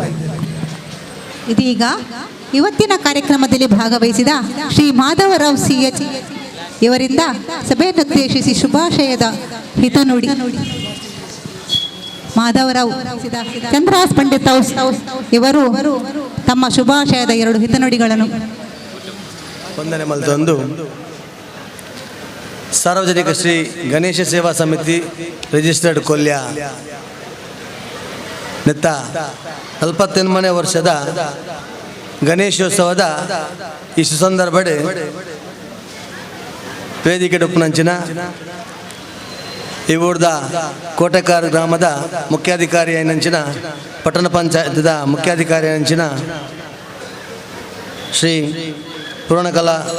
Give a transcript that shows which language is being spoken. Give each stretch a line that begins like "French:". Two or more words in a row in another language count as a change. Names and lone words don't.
Kannada: ಇದೀಗ ಇವತ್ತಿನ ಕಾರ್ಯಕ್ರಮದಲ್ಲಿ ಭಾಗವಹಿಸಿದ ಶ್ರೀ ಮಾಧವರಾವ್ CH ಇವರಿಂದ ಸಭೆಯನ್ನುದ್ದೇಶಿಸಿ ಶುಭಾಶಯದ ಹಿತನುಡಿ. ಮಾಧವರಾವ್ ಚಂದ್ರಾಸ್ ಪಂಡಿತ್ ಇವರು ತಮ್ಮ ಶುಭಾಶಯದ 2 ಹಿತನುಡಿಗಳನ್ನು.
Tulu: ವಂದನೆ ಮಲ್ತೊಂದು ಸಾರ್ವಜನಿಕ ಶ್ರೀ ಗಣೇಶ ಸೇವಾ ಸಮಿತಿ ರಿಜಿಸ್ಟರ್ಡ್ ಕೊಲ್ಯ ನೆತ್ತ 48ನೇ ವರ್ಷದ ಗಣೇಶೋತ್ಸವದ ಈ ಸುಸಂದರ್ಭಡೆ ವೇದಿಕೆ ಡೊಪ್ಪುನಂಚಿನ ಈ ಊರ್ದ ಕೋಟೆಕಾರ್ ಗ್ರಾಮದ ಮುಖ್ಯಾಧಿಕಾರಿ ನಂಚಿನ ಪಟ್ಟಣ ಪಂಚಾಯತ್ದ ಮುಖ್ಯಾಧಿಕಾರಿ ನಂಚಿನ ಶ್ರೀ ಪೂರ್ಣಕಲಾ